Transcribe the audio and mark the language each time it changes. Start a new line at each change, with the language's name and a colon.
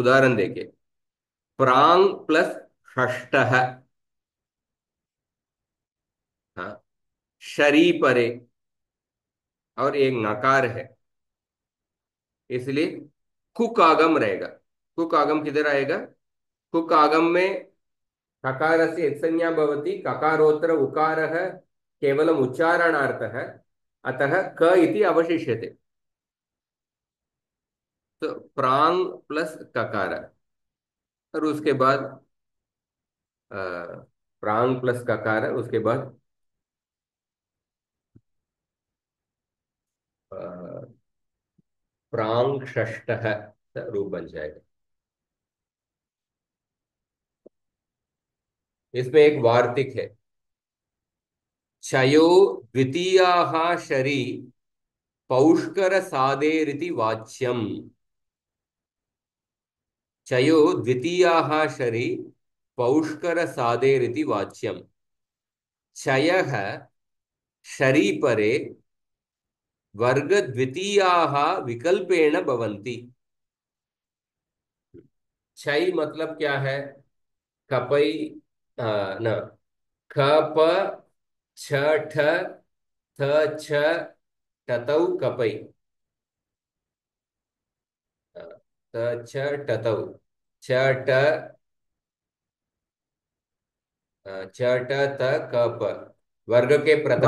Hindi: उदाहरण देखिए, प्रांग प्लस षष्ठः, हाँ, शरी परे, और एक नकार है, इसलिए कुक आगम रहेगा। कुक आगम किधर आएगा?
Sanskrit: कुक आगम में ककारस्य यत्संज्ञा भवति, ककारोत्तर उकारः केवलम् उच्चारणार्थः, अतः क इति अवशिष्यते।
Hindi: तो प्रांग प्लस ककार, और उसके बाद अ, प्रांग प्लस ककार, उसके बाद अ, प्रांग षष्ठः रूप बन जाएगा।
Sanskrit: इसमें एक वार्तिक है, क्षयो द्वितीयाः शरी पौष्कर सादेरिति वाच्यम। क्षयो द्वितीयाः शरी पौष्कर सादेरिति वाच्यम। क्षयः शरी परे वर्ग द्वितीयाः विकल्पेन भवन्ति।
Hindi: क्षय मतलब क्या है? कपई, न, ख प छ ठ थ छ टतौ कपई, त छ टतौ, छ ट छ ट त क प, वर्ग के प्रथम